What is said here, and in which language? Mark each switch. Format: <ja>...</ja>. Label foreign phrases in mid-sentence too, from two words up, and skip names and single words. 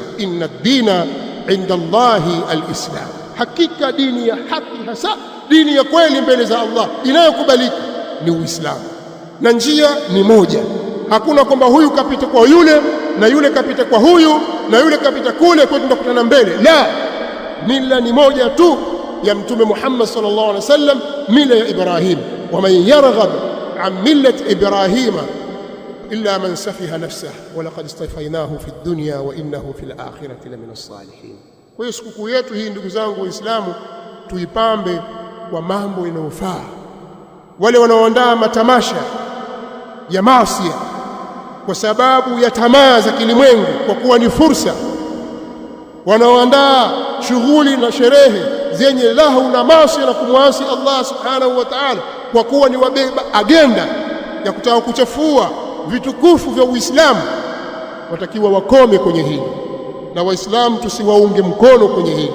<ar>إن الدين عند الله الإسلام,</ar> <sw>hakika dini ya haki, hasa dini ya kweli mbele za Allah inayokubalika ni Uislamu, na njia ni moja. Hakuna kwamba huyu kapita kwa yule na yule kapita kwa huyu na yule kapita kule kwa tunakutana mbele. La, mila ni moja tu ya Mtume Muhammad</sw> <ar>صلى الله عليه وسلم,</ar> <sw>mila ya Ibrahim.</sw> <ar>ومن يرغب عن ملة إبراهيم إلا من سفه نفسه ولقد اصطفيناه في الدنيا وإنه في الآخرة لمن الصالحين.</ar> <sw>Kwa hiyo sikukuu yetu hii, ndugu zangu Waislamu, tuipambe kwa mambo yanayofaa. Wale wanaoandaa matamasha ya maasi kwa sababu ya tamaa za kilimwengu, kwa kuwa ni fursa, wanaoandaa shughuli na sherehe zenye lahu na maasi na kumwasi Allah</sw> <ar>سبحانه وتعالى,</ar> <sw>kwa kuwa ni wabeba agenda ya kutaka kuchafua vitukufu vya Uislamu, watakiwa wakome kwenye hili, na Waislamu tusiwaunge mkono kwenye hili.</sw>